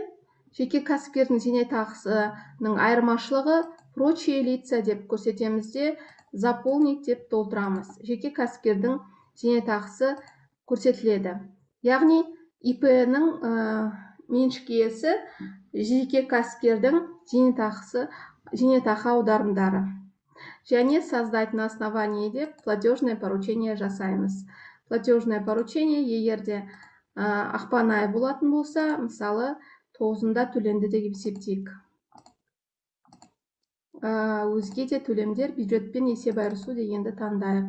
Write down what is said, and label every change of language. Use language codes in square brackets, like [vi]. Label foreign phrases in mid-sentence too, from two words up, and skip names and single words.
[kk] Жеке кәсіпкердің зейнетақысының айырмашылығы [ru] прочие лица [kk] деп көрсетеміз де заполнить деп толтырамыз. Жеке кәсіпкердің зейнетақысы көрсетіледі. Яғни ИП-нің меншік иесі жеке кәсіпкердің зейнетақы аударымдары. Және [ru] создать на основании [kk] деп [ru] платежное поручение [kk] жасаймыз. [ru] Платежное поручение [kk] егерде ақпан айы болатын болса, мысалы 9-ында төленді деп есептейік. Өзге де төлемдер бюджетпен есеп айырысу дегенді таңдайық.